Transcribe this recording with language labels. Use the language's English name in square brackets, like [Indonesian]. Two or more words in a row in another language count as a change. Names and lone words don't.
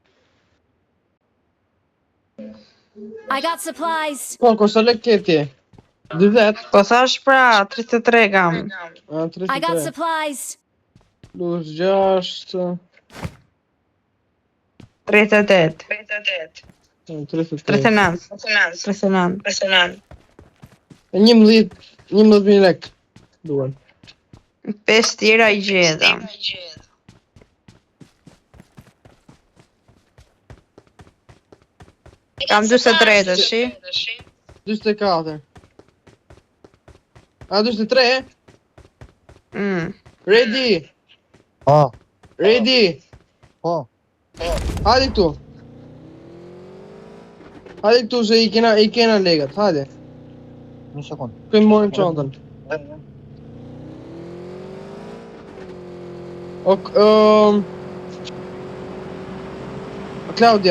[English] I got supplies. [Albanian] Po, sa lek ke ti? 20. Po thash pra, 33 kam. A, [English] I got 33. supplies. [Albanian] Plus 6. 38. 33. 39. 39. 11.000 lek. Duan. 5 tjera I gjeta. Kam 43 të shi. 24. A, 23? [English] Ready? [Albanian] Po, [English] Ready? [Albanian] po. Hajde këtu. Hajde këtu se I kena legat, hajde. Një sekund. Kënë morim çantën. Claudia,